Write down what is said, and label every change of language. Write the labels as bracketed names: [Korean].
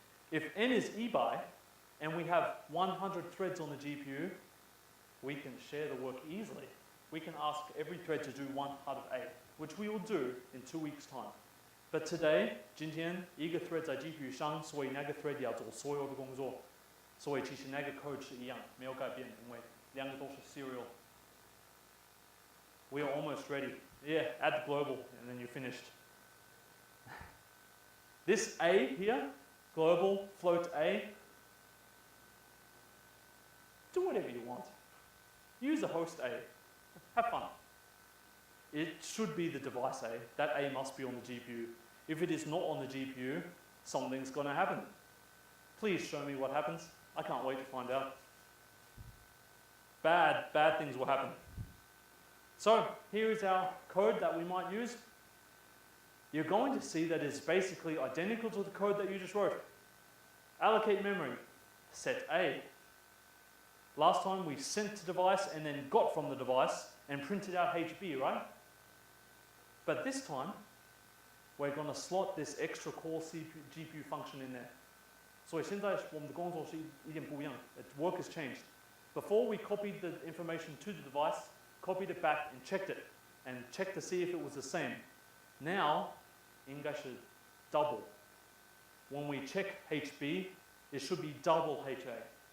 [English] If n is eBy, and we have 100 threads on the GPU, we can share the work easily. We can ask every thread to do one part of A, which we will do in 2 weeks' time. But today, [Chinese] 今天一个 thread 在 GPU 上，所以那个 thread 要做所有的工作，所以其实那个 code 是一样，没有改变，因为两个都是 serial. [English] We are almost ready. Yeah, add the global, and then you're finished. This A here, global, float A, do whatever you want. Use the host A. Have fun. It should be the device A. That A must be on the GPU. If it is not on the GPU, something's going to happen. Please show me what happens. I can't wait to find out. Bad things will happen. So here is our code that we might use. You're going to see that it's basically identical to the code that you just wrote. Allocate memory, set A. Last time we sent to device and then got from the device and printed out HB, right? But this time, we're going to slot this extra core GPU function in there. [Chinese] So 现在我们的工作是一点不一样. [English] The work has changed. Before we copied the information to the device, copied it back and checked to see if it was the same. Now, [Chinese] 应该是 double. [English] When we check HB, it should be double HA.